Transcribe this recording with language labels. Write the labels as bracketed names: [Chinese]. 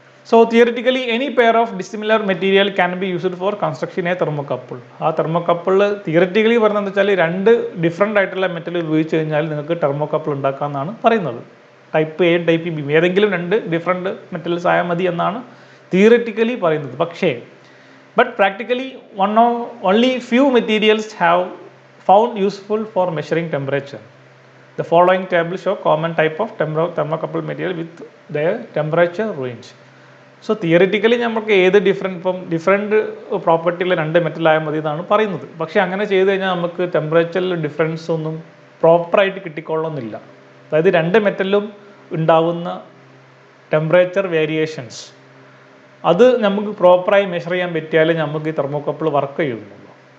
[English] So theoretically any pair of dissimilar material can be used for construction a thermocouple. [Malayalam] ആ thermocouple theoretically പറയുന്നത് വെച്ചാൽ രണ്ട് different ആയിട്ടുള്ള metal ഉപയോഗിച്ച് കഴിഞ്ഞാൽ നിങ്ങൾക്ക് തെർമോകപ്പിൾ ഉണ്ടാക്കാമെന്നാണ് പറയുന്നത്. ടൈപ്പ് എ ടൈപ്പ് ബി ഏതെങ്കിലും രണ്ട് ഡിഫറെൻറ്റ് മെറ്റൽസ് ആയാൽ മതി എന്നാണ് തിയററ്റിക്കലി പറയുന്നത്. പക്ഷേ [English] But practically only few materials have found useful for measuring temperature. The following table show common type of thermocouple material with their temperature range. [Malayalam] So theoretically നമുക്ക് ഏത് different പ്രോപ്പർട്ടിയുള്ള രണ്ട് മെറ്റലായാൽ മതി എന്നാണ് പറയുന്നത്. പക്ഷേ അങ്ങനെ ചെയ്ത് കഴിഞ്ഞാൽ നമുക്ക് ടെമ്പറേച്ചറിൽ ഡിഫറൻസ് ഒന്നും പ്രോപ്പറായിട്ട് കിട്ടിക്കൊള്ളുന്നില്ല. അതായത് രണ്ട് മെറ്റലിലും ഉണ്ടാവുന്ന ടെമ്പറേച്ചർ വേരിയേഷൻസ് അത് നമുക്ക് പ്രോപ്പറായി മെഷർ ചെയ്യാൻ പറ്റിയാലേ നമുക്ക് ഈ തെർമോകപ്പിൾ വർക്ക് ചെയ്യുന്നുള്ളൂ.